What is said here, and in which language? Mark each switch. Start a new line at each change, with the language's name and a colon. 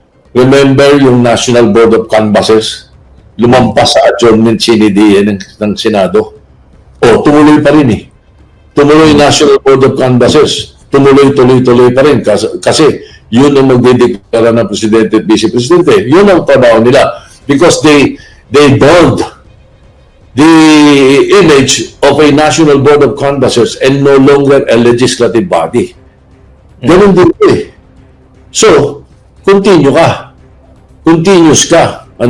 Filipino: Remember yung National Board of Canvassers? Lumampas sa adjournment sine die ng Senado. Tumuloy pa rin eh. Tumuloy yung National Board of Canvassers. Tuloy pa rin. Kasi yun ang magdideklara ng Presidente at Vice Presidente. Yun ang trabaho nila.
English: Because they bond the image of a National Board of Canvassers and no longer a legislative body.
Filipino: Ganun din eh. So, continuous ka.